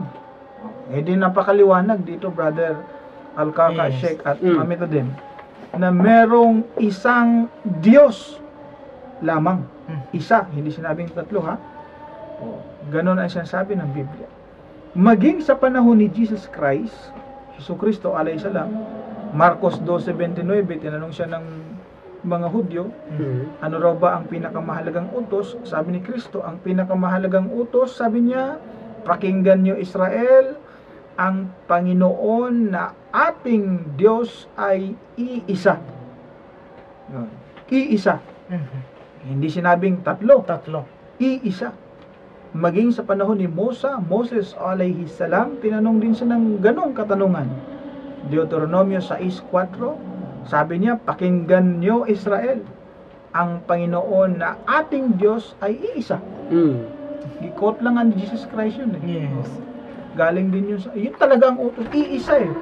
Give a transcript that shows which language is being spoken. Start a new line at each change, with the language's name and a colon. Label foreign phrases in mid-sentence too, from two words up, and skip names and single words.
Filipino: Hindi napakaliwanag dito, Brother Al-Kaka, Sheikh at Mami Tadim, na merong isang Diyos lamang. Isa, hindi sinabing tatlo, ha? Ganon ang sinasabi ng Biblia. Maging sa panahon ni Jesus Christ, Jesucristo
Arabic: عليه السلام,
Filipino: Marcos 12:29, tinanong siya ng mga Hudyo, ano raw ba ang pinakamahalagang utos? Sabi ni Kristo, ang pinakamahalagang utos, sabi niya, pakinggan niyo Israel, ang Panginoon na ating Diyos ay iisa. Iisa. Hindi sinabing tatlo. Iisa. Maging sa panahon ni Moses
Arabic: عليه السلام,
Filipino: tinanong din siya ng ganong katanungan. Deuteronomio 6:4, sabi niya, pakinggan niyo Israel, ang Panginoon na ating Diyos ay iisa. Gikot lang ang Jesus Christ yun eh. Yes. Galing din yun yun talaga ang utos, iisa eh.